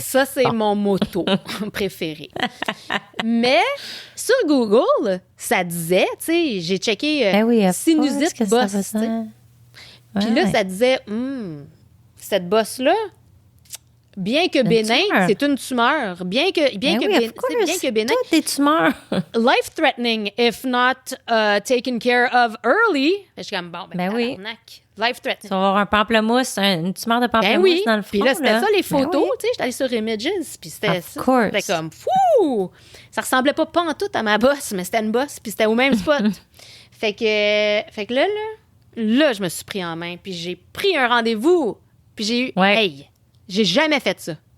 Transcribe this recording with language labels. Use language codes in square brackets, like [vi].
[fr] Ça, c'est mon motto préféré. Mais sur Google, ça disait, tu sais, j'ai checké sinusite bosse, tu sais. Puis là, ça disait, cette bosse-là, bien que bénin, c'est une tumeur. Bien que bénin. Toutes des tumeurs. [en] Life-threatening if not taken care of early. [fr] Je suis comme, bon, ben oui. [en] Life-threatening. [fr] Tu vas avoir un pamplemousse, une tumeur de pamplemousse dans le front. Puis là, c'était ça, les photos. Ben oui. Tu sais, j'étais allée sur Images, puis c'était ça. [en] Course. [fr] C'était comme, fou! Ça ressemblait pas en tout à ma bosse, mais c'était une bosse, puis c'était au même spot. fait que là, je me suis pris en main, puis j'ai pris un rendez-vous, puis j'ai eu, hey, j'ai jamais fait ça.